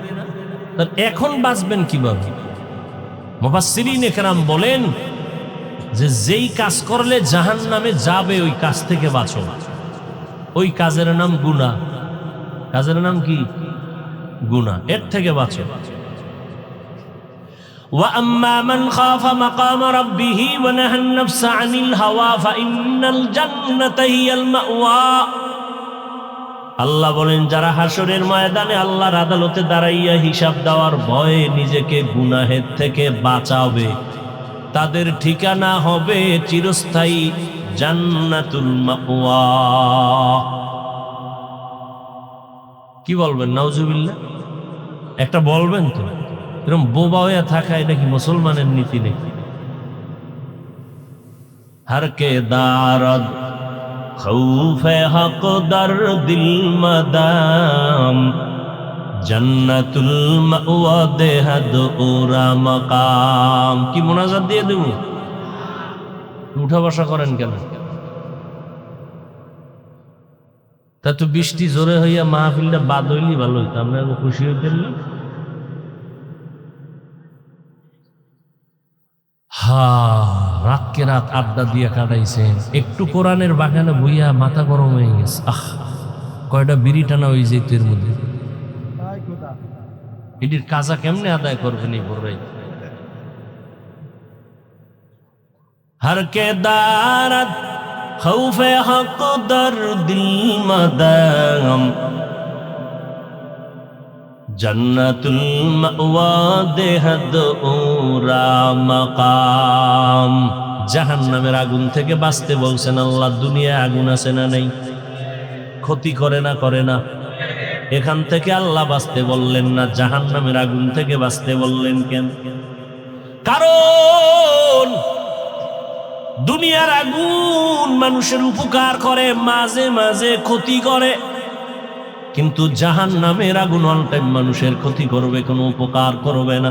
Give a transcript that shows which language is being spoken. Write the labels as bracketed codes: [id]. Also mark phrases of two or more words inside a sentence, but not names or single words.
[bn] তার এখন বাঁচবেন কিভাবে? মুফাসসিরিনে কেরাম বলেন যে যেই কাজ করলে জাহান্নামে যাবে ওই কাজ থেকে বাঁচো। ওই কাজের নাম গুনাহ। কাজের নাম কি? গুনাহ। এর থেকে বাঁচো। [ar] وأما من خاف مقام ربه ونهى النفس عن الهوى فإن الجنة هي المأوى. [bn] আল্লাহ বলেন, যারা হাসরের ময়দানে আল্লাহর আদালতে দাঁড়াইয়া হিসাব দেওয়ার ভয়ে নিজেকে গুনাহের থেকে বাঁচাবে, তাদের ঠিকানা হবে চিরস্থায়ী জান্নাতুল মাওয়া। কি বলবেন? নাউজুবিল্লাহ। একটা বলবেন তো? এরকম বোবা হয়ে থাকা এটা কি মুসলমানের নীতি নাকি? [fa] هر که دارد خوف حق در دل مدام جنت المأوی دهد او را مقام. [bn] কি মোনাজাত দিয়ে দেব? উঠা বসা করেন কেন? তা তো বৃষ্টি জোরে হইয়া মাহফিলটা বাদ হইলি ভালো হইতো, আমরা খুশি হইতেন না? রাতকে রাত আড্ডা দিয়া কাটাইছেন, একটু কোরআনের বাগানে বইয়া মাথা গরম হয়ে গেছে। কয়টা বিড়ি টানা হয়ে যেত এর মধ্যে। এটির কাজা কেমনে আদায় করবেন এই বড়? [fa] هر که دارد خوف حق در دل مدام جنت المأوی دهد او را مقام. [bn] জাহান্নামের আগুন থেকে বাঁচতে বলছেন আল্লাহ। দুনিয়ায় আগুন আছে না নেই? ক্ষতি করে না করে না? এখান থেকে আল্লাহ বাঁচতে বললেন না, জাহান্নামের আগুন থেকে বাঁচতে বললেন কেন? কারণ দুনিয়ার আগুন মানুষের উপকার করে, মাঝে মাঝে ক্ষতি করে, কিন্তু জাহান্নামের আগুন [en] all time [bn] মানুষের ক্ষতি করবে, কোনো উপকার করবে না।